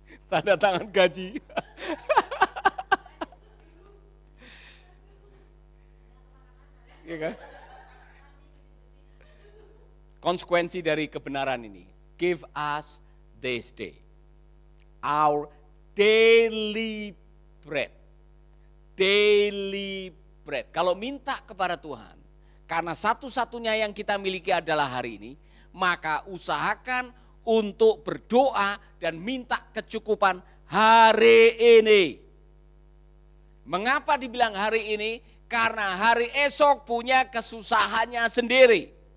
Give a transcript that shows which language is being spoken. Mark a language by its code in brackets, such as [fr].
[id] tanda tangan gaji. Ya kan? Konsekuensi dari kebenaran ini. [en] Give us this day our daily bread. Daily bread. [id] Kalau minta kepada Tuhan, karena satu-satunya yang kita miliki adalah hari ini, maka usahakan untuk berdoa dan minta kecukupan hari ini. Mengapa dibilang hari ini? Karena hari esok punya kesusahannya sendiri.